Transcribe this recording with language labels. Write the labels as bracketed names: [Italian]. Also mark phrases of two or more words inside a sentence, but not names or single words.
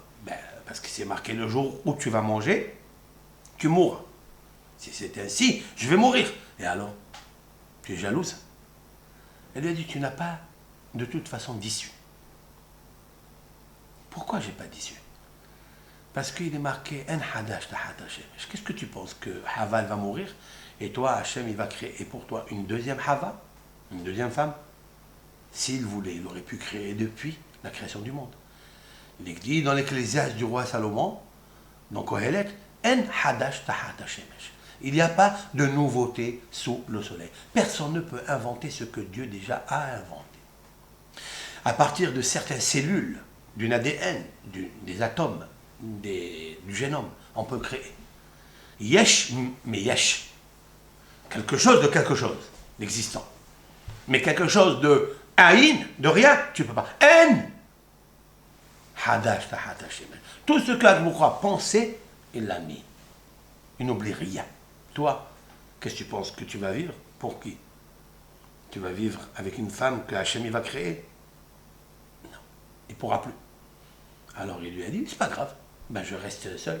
[French] Parce que c'est marqué le jour où tu vas manger, tu mourras. Si c'est ainsi, je vais mourir. Et alors, tu es jalouse? Elle lui a dit, tu n'as pas de toute façon d'issue. Pourquoi j'ai pas d'issue? Parce qu'il est marqué [Hebrew] אין חדש תחת השם. [French] Qu'est-ce que tu penses? Que Hava va mourir et toi, Hachem, il va créer pour toi une deuxième Hava, une deuxième femme? S'il voulait, il aurait pu créer depuis la création du monde. Il est dit dans l'Ecclésiaste du roi Salomon, dans Kohelet, [Hebrew] אין חדש תחת השם. [French] Il n'y a pas de nouveauté sous le soleil. Personne ne peut inventer ce que Dieu déjà a inventé. À partir de certaines cellules, d'une ADN, des atomes, du génome, on peut créer. Yesh, mais yesh. Quelque chose de quelque chose, d'existant. Mais quelque chose de aïn, de rien, tu ne peux pas. [Hebrew] אין חדש תחת השם. [French] Tout ce qu'Admoukra pensait, il l'a mis. Il n'oublie rien. Toi, qu'est-ce que tu penses que tu vas vivre? Pour qui? Tu vas vivre avec une femme que Hachem va créer? Non, il ne pourra plus. Alors il lui a dit, c'est pas grave, je reste seul.